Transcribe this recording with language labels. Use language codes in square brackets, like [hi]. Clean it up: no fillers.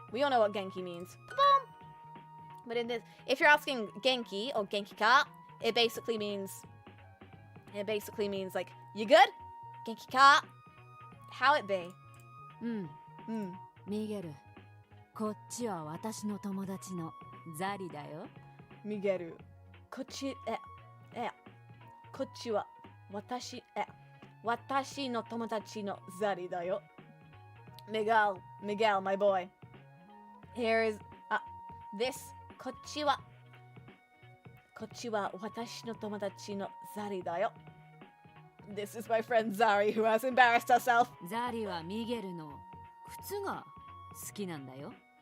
[en] We all know what Genki means. Ba-boom. But in this, if you're asking Genki or Genki-ka, it basically means like, you good? Genki-ka? How it be? [ja] うんミゲルこっちは私の友達のザリだよ。 [en] Miguel. [ja] こっちは私の友達のザリだよ。 [en] Miguel, my boy. Here is this. [ja] こっちは私の友達のザリだよ。 [en] This is my friend Zari who has embarrassed herself. [ja] ザリはミゲルの靴が好きなんだよ。